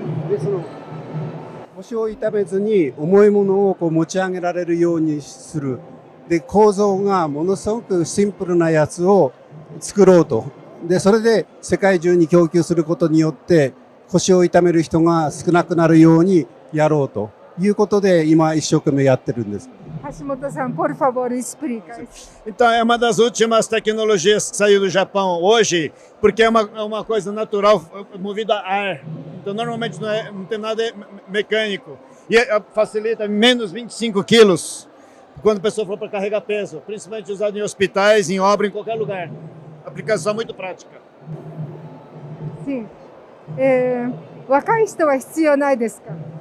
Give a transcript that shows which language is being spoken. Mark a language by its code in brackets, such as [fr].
[ja] で、その腰を痛めずに重いものを持ち上げられるようにする。で、構造がものすごくシンプルなやつを作ろうと。で、それで世界中に供給することによって腰を痛める人が少なくなるようにやろうということで今一生懸命やってるんです。 [pt] 橋本さん、por favor, explica. Então, é uma das últimas tecnologias que saiu do Japão hoje, porque é uma coisa natural, movida a ar. Então, normalmente não tem nada mecânico. E facilita menos 25 quilos quando a pessoa for para carregar peso, principalmente usado em hospitais, em obra, em qualquer lugar. Aplicação muito prática. Sim. [ja] 若い人は必要ないですか？